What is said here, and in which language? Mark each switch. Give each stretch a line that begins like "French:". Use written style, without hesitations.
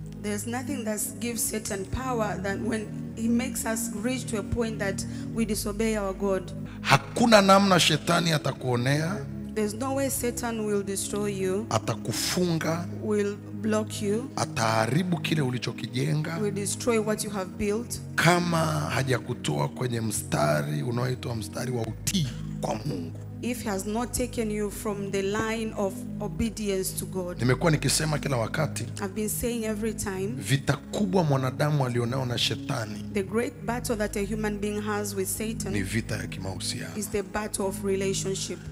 English: There's nothing that gives Satan power than when he makes us reach to a point that we disobey our God.
Swahili: Hakuna namna shetani atakuonea.
English: There's no way Satan will destroy you,
Swahili: atakufunga,
English: will block you,
Swahili: ataharibu kile ulichokijenga,
English: will destroy what you have built,
Swahili: kama hajakutoa kwenye mstari unaoitwa mstari wa utii kwa Mungu.
English: if he has not taken you from the line of obedience to God.
Swahili: Nimekuwa nikisema kila wakati,
English: I've been saying every time,
Swahili: vita kubwa mwanadamu alionao na shetani,
English: the great battle that a human being has with Satan,
Swahili: ni vita ya kimahusiano.
English: is the battle of relationship.